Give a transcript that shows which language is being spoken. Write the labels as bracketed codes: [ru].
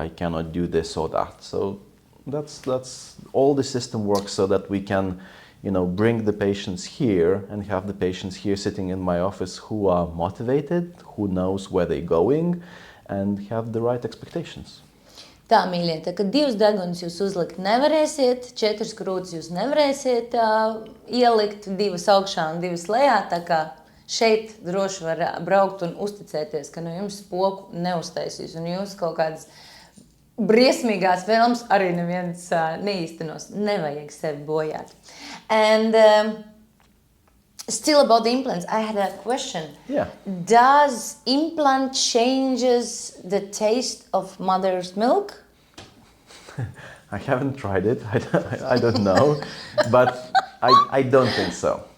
[en] I cannot do this or that. So that's all the system works so that we can, bring the patients here and have the patients here sitting in my office who are motivated, who knows where they're going, and have the right expectations. [lv] Tā, mīļie, tā, kad 2 deguns jūs uzlikt nevarēsiet, 4 krūtis jūs nevarēsiet ielikt, 2 augšā un 2 lejā, tā kā šeit droši var braukt un uzticēties, ka no jums spoku neuztaisīs, un jūs kaut kādas briesmīgās filmas arī neviens neīstenos. Nevajag sevi bojāt. [en] And still about the implants, I had a question. Yeah. Does implant changes the taste of mother's milk? I haven't tried it. I don't know, but I don't think so.